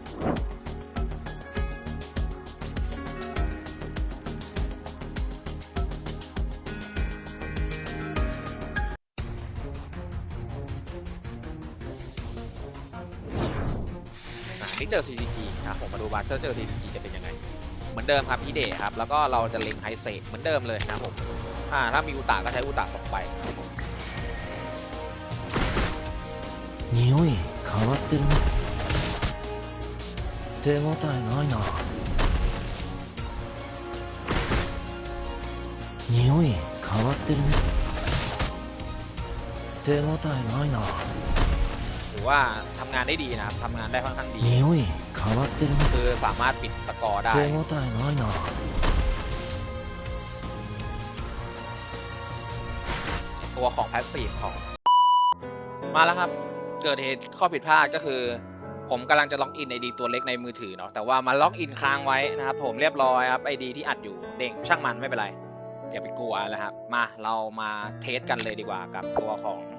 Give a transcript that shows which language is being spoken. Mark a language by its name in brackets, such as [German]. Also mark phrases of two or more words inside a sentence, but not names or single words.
[Thai] นี่เจอ CCG ครับผมมาดูว่าเจอ CCG จะเป็นยังไงเหมือนเดิมครับพี่เดชครับแล้วก็เราจะเล็งไฮเซเหมือนเดิมเลยนะผมถ้ามีอุตาก็ใช้อุตา2 ใบ [Japanese] 匂い変わってるね手応えないな匂い変わってるね手応えないな [Thai] ถือว่าทำงานได้ดีนะครับทำงานได้ค่อนข้างดี [Japanese] 匂い変わってるね。 [Thai] คือสามารถปิดสกอร์ได้ [Japanese] 手応えないな。 [Thai] ตัวของแพสซีฟของมาแล้วครับเกิดเหตุข้อผิดพลาดก็คือผมกำลังจะล็อกอิน ID ตัวเล็กในมือถือเนาะแต่ว่ามาล็อกอินค้างไว้นะครับผมเรียบร้อยครับ ID ที่อัดอยู่เด้งช่างมันไม่เป็นไรอย่าไปกลัวนะครับมาเรามาเทสกันเลยดีกว่ากับตัวของ